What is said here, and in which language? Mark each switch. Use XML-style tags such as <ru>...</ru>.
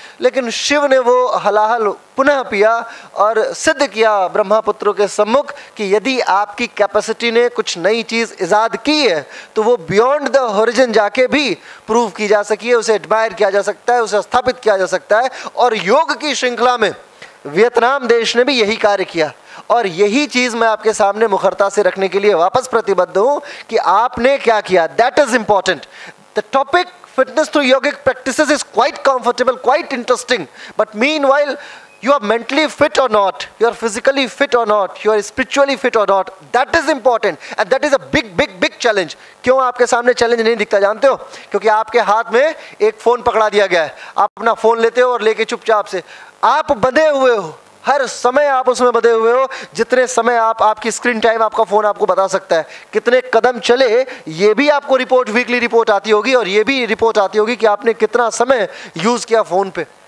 <hi>लेकिन शिव ने वो हलाहल पुनः पिया और सिद्ध किया ब्रह्मा पुत्रों के सम्मुख कि यदि आपकी कैपेसिटी ने कुछ नई चीज़ इजाद की है तो वो</hi> <en>beyond the horizon</en> <hi>जाके भी प्रूव की जा सकी है, उसे एडमायर किया जा सकता है, उसे स्थापित किया जा सकता है। और योग की श्रृंखला में वियतनाम देश ने भी यही कार्य किया और यही चीज़ मैं आपके सामने मुखरता से रखने के लिए वापस प्रतिबद्ध हूँ कि आपने क्या किया।</hi> <en>That is important. The topic fitness through yogic practices is quite comfortable, quite interesting, but meanwhile you are mentally fit or not, you are physically fit or not, you are spiritually fit or not, that is important and that is a big challenge।</en> <hi>क्यों आपके सामने challenge नहीं दिखता जानते हो? क्योंकि आपके हाथ में एक फ़ोन पकड़ा दिया गया है, आप अपना फ़ोन लेते हो और लेके चुपचाप से आप बंधे हुए हो, हर समय आप उसमें बंधे हुए हो। जितने समय आपकी स्क्रीन टाइम आपका फ़ोन आपको बता सकता है, कितने कदम चले ये भी आपको रिपोर्ट, वीकली रिपोर्ट आती होगी और ये भी रिपोर्ट आती होगी कि आपने कितना समय यूज़ किया फ़ोन पे।</hi>